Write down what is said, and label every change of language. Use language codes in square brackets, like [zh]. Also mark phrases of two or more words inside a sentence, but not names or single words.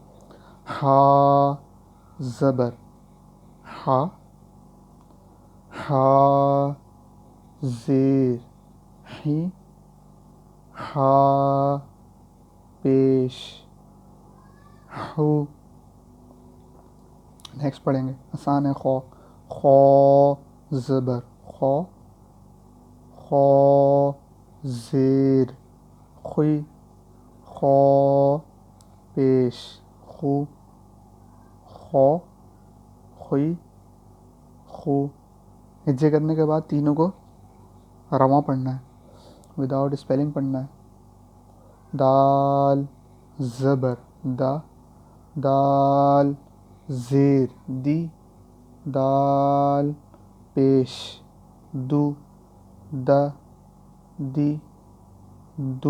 [ur] ہا زبر ہا، ہا زیر ہی، ہا پیش ہو. نیکسٹ پڑھیں گے، آسان ہے. خو، خو زبر خو، خو زیر خوئی، خو پیش خو، خو خوئی خو. ہجے کرنے کے بعد تینوں کو رواں پڑھنا ہے، [en] without spelling [ur] پڑھنا ہے. دال زبر دا، دال زیر دی، دال پیش دو، دا دی دو.